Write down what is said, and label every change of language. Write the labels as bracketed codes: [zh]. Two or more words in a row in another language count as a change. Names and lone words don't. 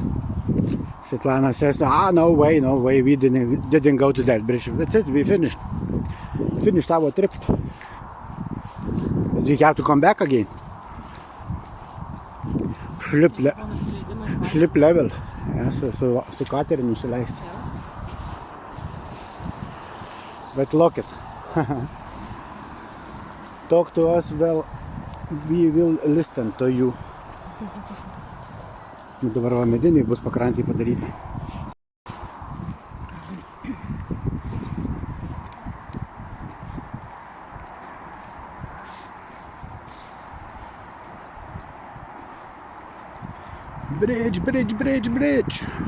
[en] Svetlana says, no way, we didn't go to that bridge. That's it, we finished. Finished our trip. We have to come back again. Slip level. [lt] Ja, su kateriu nusileisti. [en] But look it. Talk to us, well, we will listen to you. [lt] Dabar va mediniai bus pakrantėje padaryti. Bridge.